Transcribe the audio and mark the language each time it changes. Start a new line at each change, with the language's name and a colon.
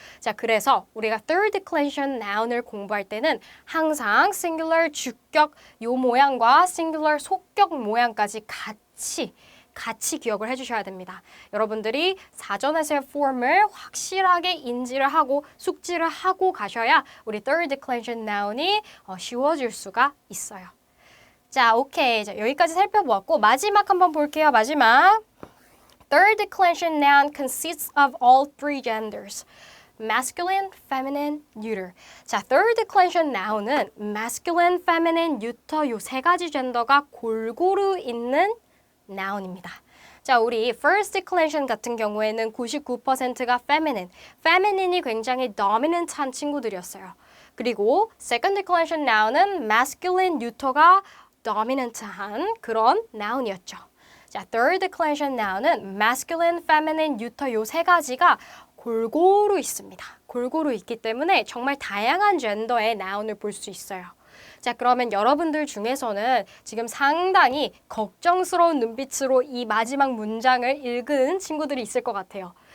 Korean: 자, 그래서 우리가 third declension noun을 공부할 때는 항상 singular 주격 요 모양과 singular 속격 모양까지 같이 기억을 해주셔야 됩니다. 여러분들이 사전에서의 폼을 확실하게 인지를 하고 숙지를 하고 가셔야 우리 third declension noun이 쉬워질 수가 있어요. 자, 오케이. 자, 여기까지 살펴보았고 마지막 한번 볼게요. 마지막.
English: Third declension noun consists of all three genders. masculine, feminine, neuter.
Korean: 자, third declension noun은 masculine, feminine, neuter 요 세 가지 젠더가 골고루 있는 noun입니다. 자, 우리 first declension 같은 경우에는 99%가 feminine. feminine이 굉장히 dominant한 친구들이었어요. 그리고 second declension noun은 masculine, neuter가 dominant한 그런 noun이었죠. 자, third declension noun은 masculine, feminine, neuter 요 세 가지가 골고루 있습니다. 골고루 있기 때문에 정말 다양한 젠더의 noun을 볼 수 있어요. 자, 그러면 여러분들 중에서는 지금 상당히 걱정스러운 눈빛으로 이 마지막 문장을 읽은 친구들이 있을 것 같아요.